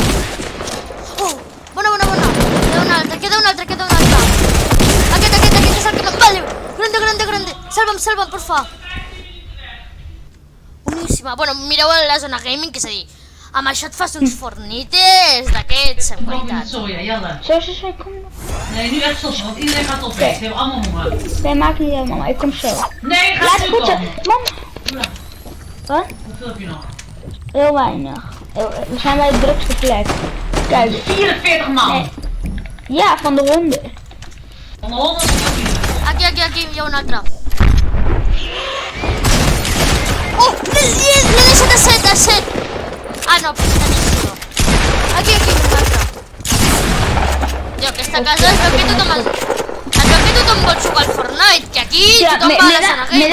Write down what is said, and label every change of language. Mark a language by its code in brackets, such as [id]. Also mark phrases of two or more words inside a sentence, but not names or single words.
[ca] Oh, bona. Queda un altre. Aquest és el que no... Vale, grande. Salva'm, porfa. Boníssima. Bueno, mireu la zona gaming, que és a dir, amb això et fas uns fornites d'aquests en qualitat. [nl] Zo, kom. Nee, nu echt stoppen, want iedereen gaat opnemen. Ze hebben allemaal mama. Nee, maakt niet uit, mama. Ik kom zo. Nee, ga Laat niet goed zo. dan. Mama. Wat? Hoeveel heb je nog? Heel weinig. We zijn bij de drukste plek. Kijk. 44 man. Nee. Ja, van de 100. Van de 100 is het [ca] Aquí, hi ha un altre. Oh, l'he deixat a 7. Ah, no, però tenim no. Aquí, un altre. Tio, aquesta casa es veu que tothom vol jugar al Fortnite, que aquí tothom va a la zona gaming.